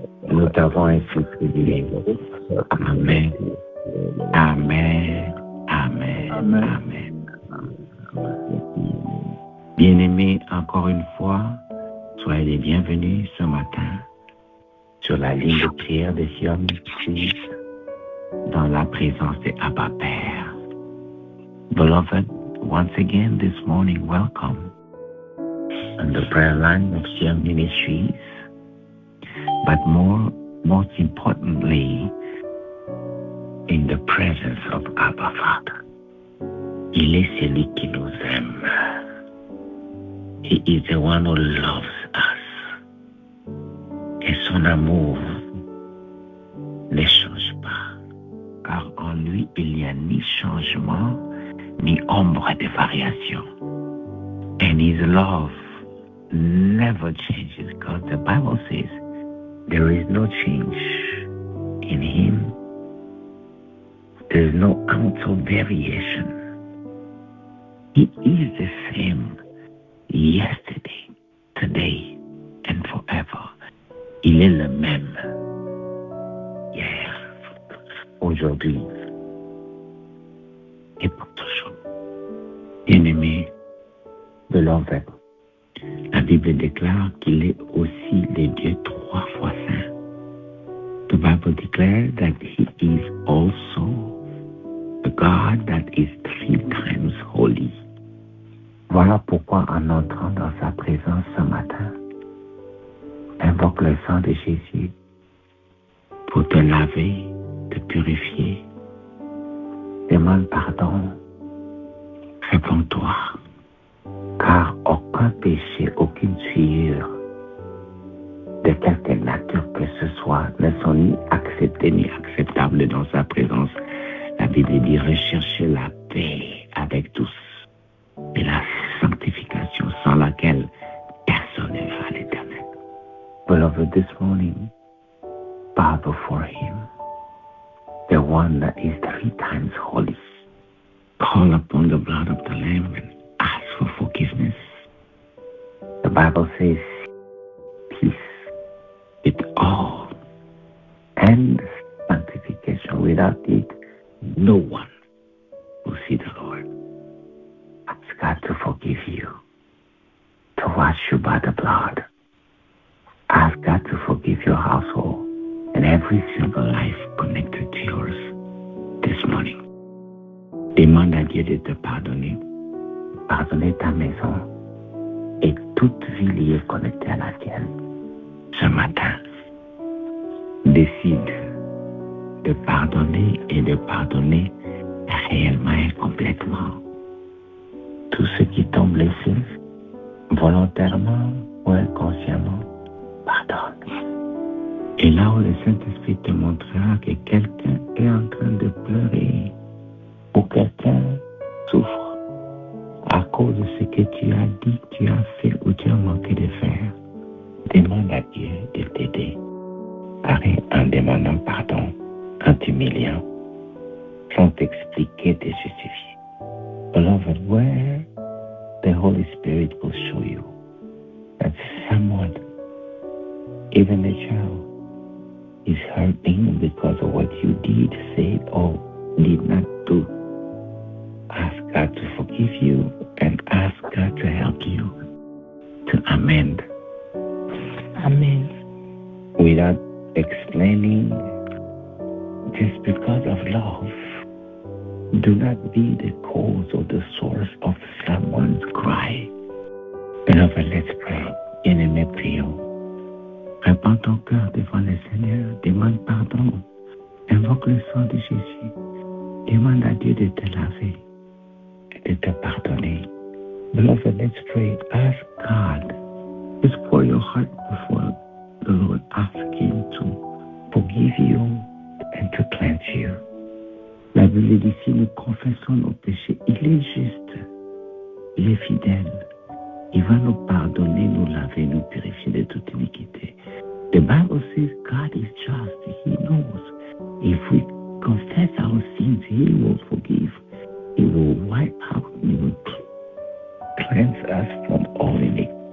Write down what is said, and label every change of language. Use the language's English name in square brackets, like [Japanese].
[French] Nous t'avons ainsi prié. Amen. Amen. Amen. Amen. Bien-aimés, encore une fois, soyez les bienvenus ce matin sur la ligne de prière de Sion 6 dans la présence de Abba Père. [English] Beloved, once again this morning, welcome on the prayer line of Sion Ministries, but most importantly, in the presence of Abba Father. [French] Il est celui qui nous aime. [English] He is the one who loves us. [French] Et son amour ne change pas, car en lui, il n'y a ni changement, ni ombre de variation. [English] And his love never changes, because the Bible says there is no change in him. There is no ounce of variation. He is the same yesterday, today, and forever. [French] Il est le même hier, aujourd'hui et pour toujours. Bien-aimé, beloved, la Bible déclare qu'il est aussi le Dieu 3 fois saint. [English] The Bible declares that he is also the God that is 3 times holy. [French] Voilà pourquoi en entrant dans sa présence ce matin, invoque le sang de Jésus pour te laver, te purifier. Demande pardon. Réponds-toi. Car aucun péché, aucune souillure de quelque nature que ce soit ne sont ni acceptés ni acceptables dans sa présence. La Bible dit rechercher la paix avec tous et la sanctification sans laquelle personne ne va à l'éternel. [English] Beloved, this morning, bow before him, the one that is 3 times holy. Call upon the blood of the Lamb and ask for forgiveness. The Bible says, peace with all and sanctification. Without it, no one will see the Lord. Ask God to forgive you, to wash you by the blood. Ask God to forgive your household and every single life connected to yours this morning. [French] Demande à Dieu de te pardonner, pardonner ta maison et toute vie liée connectée à la tienne. Ce matin, décide de pardonner et de pardonner réellement et complètement. Tous ceux qui t'ont blessé, volontairement ou inconsciemment, pardonne. Et là où le Saint-Esprit te montrera que quelqu'un est en train de pleurer ou quelqu'un souffre à cause de ce que tu as dit, tu as fait ou tu as manqué de faire, demande à Dieu de t'aider. Arrête en demandant pardon, en t'humiliant, sans t'expliquer, te justifier. [English] Beloved, where the Holy Spirit will show you that someone, even a child, is hurting because of what you did, said, or did not do. Ask God to forgive you and ask God to help you to amend. Amen. Without explaining, just because of love. Do not be the cause or the source of someone's cry. Beloved, let's pray. [French] Bien-aimé, prions. Répands ton cœur devant le Seigneur. Demande pardon. Invoque le sang de Jésus. Demande à Dieu de te laver et de te pardonner. [English] Beloved, let's pray. Ask God. Just pour your heart before the Lord. Ask Him to forgive you and to cleanse you. [French] La Bible dit, si nous confessons nos péchés, il est juste, il est fidèle. Il va nous pardonner, nous laver, nous purifier de toute iniquité. [English] The Bible says God is just. He knows. If we confess our sins, He will forgive. He will wipe out, He will cleanse us from all iniquity.